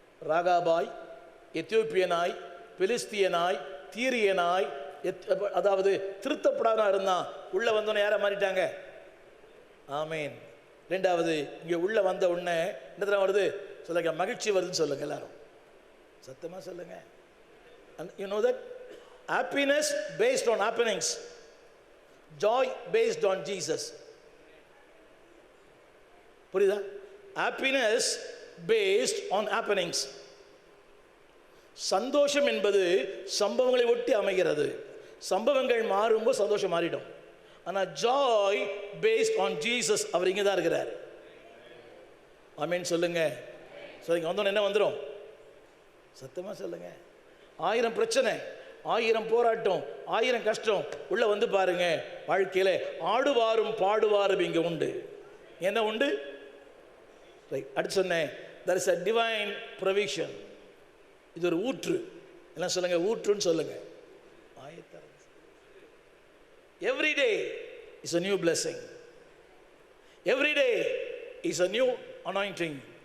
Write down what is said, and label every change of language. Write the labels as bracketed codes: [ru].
[ta] ராகாபாய், எத்தியோப்பியனாய், பெலிஸ்தியனாய், தீரியனாய், அதாவது திருத்தப்படாதான் இருந்தான். உள்ள வந்தவன யாரை மாறிட்டாங்க? ஆமீன். ரெண்டாவது, இங்கே உள்ள வந்த உடனே என்ன தரம் வருது? சொல்லுங்க, மகிழ்ச்சி வருதுன்னு சொல்லுங்க. எல்லாரும் சத்தமாக சொல்லுங்க. [en] You know that happiness based on happenings, joy based on Jesus. [ta] புரியுதா? [en] happiness based on happenings. [ta] சந்தோஷம் என்பது சம்பவங்களை ஒட்டி அமைகிறது. சம்பவங்கள் மாறும்போது சந்தோஷம் மாறிடும். ஆனால் [en] joy based on Jesus, [ta] அவர் இங்கே தான் இருக்கிறார். ஆமீன் சொல்லுங்க. சொல்லுங்க. வந்தோன்னு என்ன வந்துடும்? சத்தமாக சொல்லுங்க. 1000 பிரச்சனை, 1000 போராட்டம், 1000 கஷ்டம் உள்ள வந்து பாருங்க. வாழ்க்கையில ஆடுவாரும் பாடுவாரும் இங்கே உண்டு. என்ன உண்டு? அடுத்து சொன்னேன், [en] there is a divine provision. [ta] இது ஒரு ஊற்று. எல்லாம் சொல்லுங்க, ஊற்றுன்னு சொல்லுங்க. [en] Every day is a new blessing. Every day is a new anointing.